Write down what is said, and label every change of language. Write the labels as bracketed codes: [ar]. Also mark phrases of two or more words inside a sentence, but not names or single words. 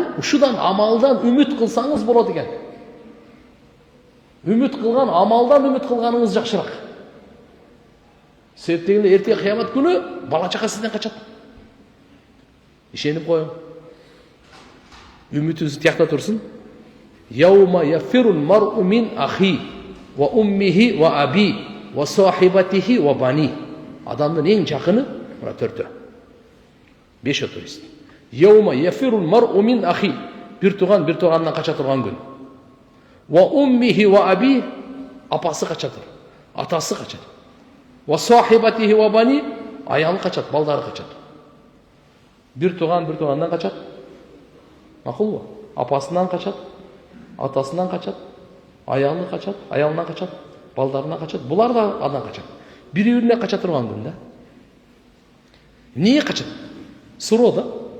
[ky] Ушудан амалдан үмүт кылсаңыз болот экен. Үмүт кылган амалдан үмүт кылганыңыз жакшыраак. Себептен эртең кыямат күнү бала чака сизден качат. Ишенип коюң. Үмүтүңүз тиякта турсун. [ar] يوم يفر المرء من أخيه وأمه وأبيه وصاحبته وبنيه. [ky] Адамдын эң жакыны мына төртөө. 5 турист. [ar] يوم يفر المرء من أخيه. [ky] Бир тугандан кача турган күн. [ar] وأمه وأبيه, [ky] апасы качатыр, атасы качат. [ar] وصاحبته وبنيه, [ky] аялы качат, балдары качат. Бир тугандан качат. Макулбу? Апасынан качат, атасынан качат, аялы качат, аялынан качат, балдарынан качат. Булар да адан качат. Бири-бирине кача турган күн да. Эмнеге качат? Суроо да.